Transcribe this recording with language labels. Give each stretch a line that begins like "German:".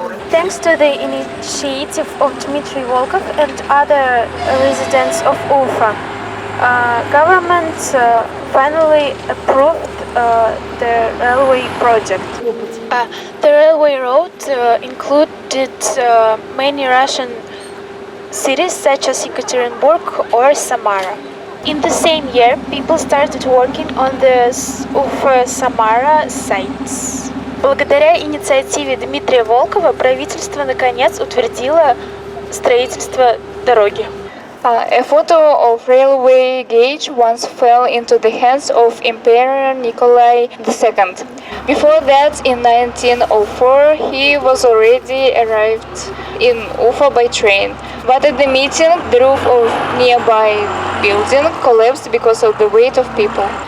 English: Thanks to the initiative of Dmitry Volkov and other residents of Ufa, government finally approved the railway project. The railway road included many Russian cities such as Yekaterinburg or Samara. In the same year, people started working on the Ufa-Samara sites.
Russian: Благодаря инициативе Дмитрия Волкова правительство наконец утвердило строительство дороги.
English: A photo of railway gauge once fell into the hands of Emperor Nikolai II. Before that, in 1904, he was already arrived in Ufa by train. But at the meeting, the roof of nearby building collapsed because of the weight of people.